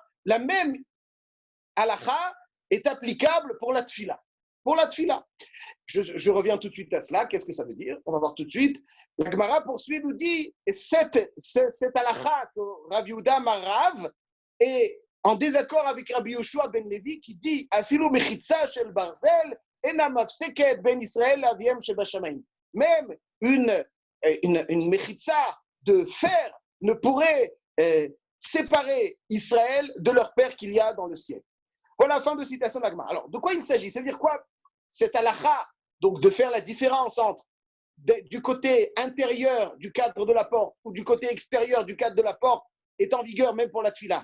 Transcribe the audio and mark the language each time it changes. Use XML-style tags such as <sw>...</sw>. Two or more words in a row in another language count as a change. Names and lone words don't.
<fr>La même halakha est applicable pour la tfila. Pour la tfila. Je reviens tout de suite à cela. Qu'est-ce que ça veut dire? On va voir tout de suite. La Gemara poursuit, nous dit, cette halakha que Rav Yehuda Marav est en désaccord avec Rabbi Yoshua ben Levi qui dit</fr> <he>אפילו מחיצה של ברזל אינה מפסקת בין ישראל אביהם שבשמים.</he> <fr>Même une mechitza de fer ne pourrait séparer Israël de leur père qu'il y a dans le ciel. Voilà la fin de citation de la Gemara. Alors, de quoi il s'agit? Ça veut dire quoi? Cette halakha, donc de faire la différence entre du côté intérieur du cadre de la porte ou du côté extérieur du cadre de la porte est en vigueur même pour la tfila.</fr>